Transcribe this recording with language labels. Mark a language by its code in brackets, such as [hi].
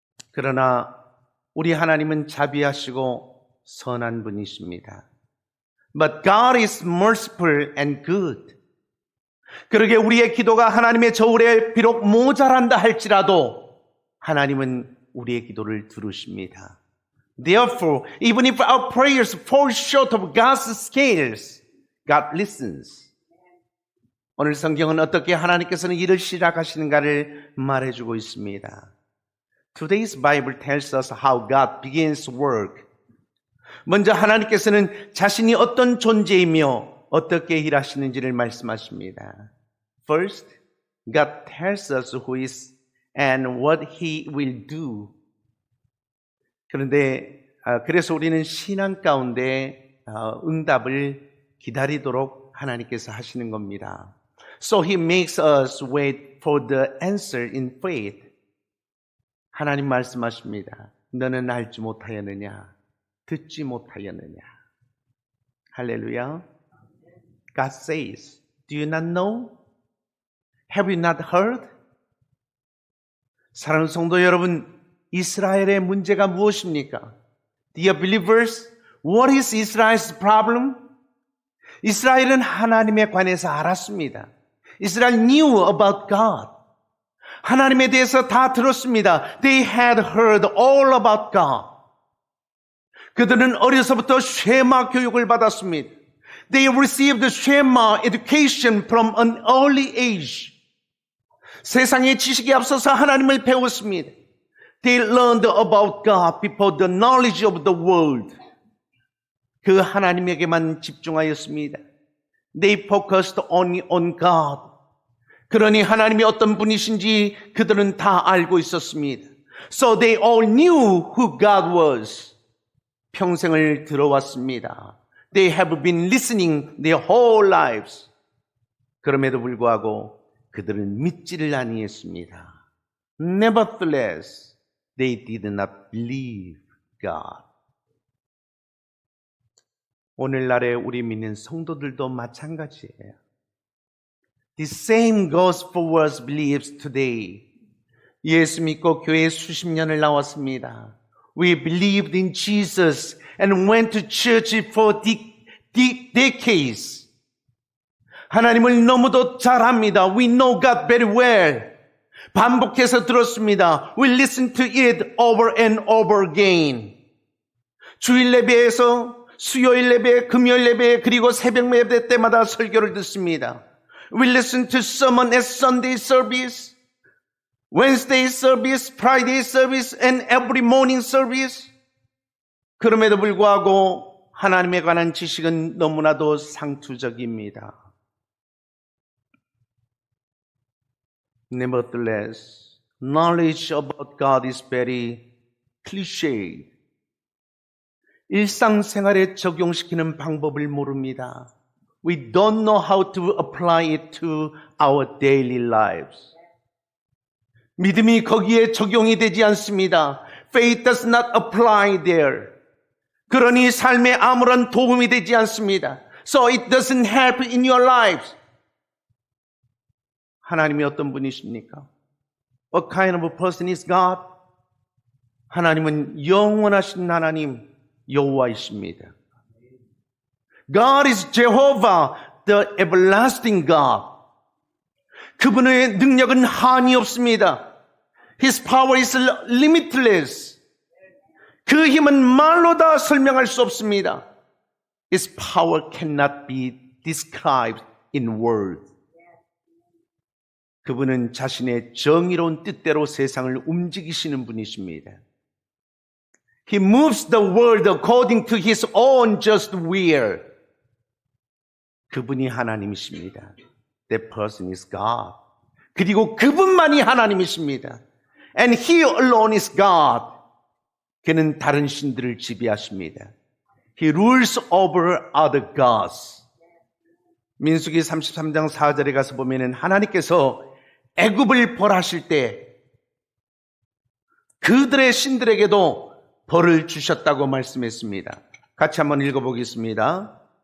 [ko] 그러나 우리 하나님은 자비하시고 선한 분이십니다. [en] But God is merciful and good. [ko] 그러게 우리의 기도가 하나님의 저울에 비록 모자란다 할지라도 하나님은 우리의 기도를 들으십니다. [en] Therefore, even if our prayers fall short of God's scales, God listens. [ko] 오늘 성경은 어떻게 하나님께서는 일을 시작하시는가를 말해주고 있습니다. [en] Today's Bible tells us how God begins work. [ko] 먼저 하나님께서는 자신이 어떤 존재이며 어떻게 일하시는지를 말씀하십니다. [en] First, God tells us who is and what He will do. [ko] 그런데 그래서 우리는 신앙 가운데 응답을 기다리도록 하나님께서 하시는 겁니다. [en] So He makes us wait for the answer in faith. [ko] 하나님 말씀하십니다. 너는 알지 못하였느냐? 듣지 못하였느냐? 할렐루야. [en] God says, do you not know? Have you not heard? [ko] 사랑하는 성도 여러분, 이스라엘의 문제가 무엇입니까? [en] Dear believers, what is Israel's problem? [ko] 이스라엘은 하나님에 관해서 알았습니다. [en] Israel knew about God. [ko] 하나님에 대해서 다 들었습니다. [en] They had heard all about God. [ko] 그들은 어려서부터 쉐마 교육을 받았습니다. [en] They received Shema education from an early age. [ko] 세상의 지식에 앞서서 하나님을 배웠습니다. [en] They learned about God before the knowledge of the world. [ko] 그 하나님에게만 집중하였습니다. [en] They focused only on God. [ko] 그러니 하나님이 어떤 분이신지 그들은 다 알고 있었습니다. [en] So they all knew who God was. [ko] 평생을 들어왔습니다. [en] They have been listening their whole lives. [ko] 그럼에도 불구하고 그들은 믿지를 아니했습니다. [en] Nevertheless, they did not believe God. [ko] 오늘날의 우리 믿는 성도들도 마찬가지예요. [en] The same goes for us believers today. [ko] 예수 믿고 교회에 수십 년을 나왔습니다. [en] We believed in Jesus and went to church for decades. [ko] 하나님을 너무도 잘 압니다. [en] We know God very well. [ko] 반복해서 들었습니다. [en] We listen to it over and over again. [ko] 주일 예배에서 수요일 예배, 금요일 예배, 그리고 새벽 예배 때마다 설교를 듣습니다. [en] We listen to sermon at Sunday service, Wednesday service, Friday service, and every morning service. [ko] 그럼에도 불구하고 하나님에 관한 지식은 너무나도 상투적입니다. [en] Nevertheless, knowledge about God is very cliche. [ko] 일상생활에 적용시키는 방법을 모릅니다. [en] We don't know how to apply it to our daily lives. [ko] 믿음이 거기에 적용이 되지 않습니다. [en] Faith does not apply there. [ko] 그러니 삶에 아무런 도움이 되지 않습니다. [en] So it doesn't help in your lives. [ko] 하나님이 어떤 분이십니까? [en] What kind of a person is God? [ko] 하나님은 영원하신 하나님 여호와이십니다. [en] God is Jehovah, the everlasting God. [ko] 그분의 능력은 한이 없습니다. [en] His power is limitless. [ko] 그 힘은 말로 다 설명할 수 없습니다. [en] His power cannot be described in words. [ko] 그분은 자신의 정의로운 뜻대로 세상을 움직이시는 분이십니다. [en] He moves the world according to His own just will. [ko] 그분이 하나님이십니다. [en] That person is God. [ko] 그리고 그분만이 하나님이십니다. [en] And He alone is God. [ko] 그는 다른 신들을 지배하십니다. [en] He rules over other gods. [ko] 민수기 33장 4절에 가서 보면은 하나님께서 애굽을 벌하실 때 그들의 신들에게도 벌을 주셨다고 말씀했습니다. 같이 한번 읽어보겠습니다.